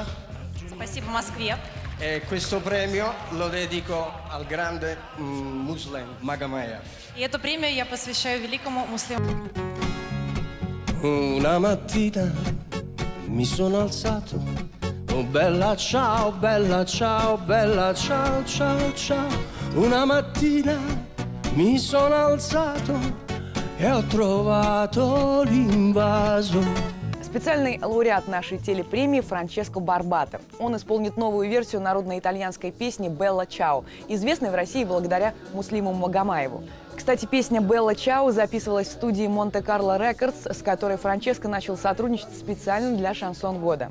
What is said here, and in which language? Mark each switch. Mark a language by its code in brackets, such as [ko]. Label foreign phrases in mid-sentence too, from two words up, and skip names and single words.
[ru] Спасибо Москве. [it] E questo premio lo dedico al grande Muslim Magomaya. [ru] И эту премию я посвящаю великому муслиму. [it] Una mattina mi sono alzato. Oh bella ciao, bella ciao, bella ciao, ciao, ciao. Una mattina mi sono alzato e ho trovato l'invaso. [ru] Специальный лауреат нашей телепремии Франческо Барбато. Он исполнит новую версию народной итальянской песни «Белла Чао», известной в России благодаря Муслиму Магомаеву. Кстати, песня «Белла Чао» записывалась в студии Монте-Карло Рекордс, с которой Франческо начал сотрудничать специально для «Шансон года».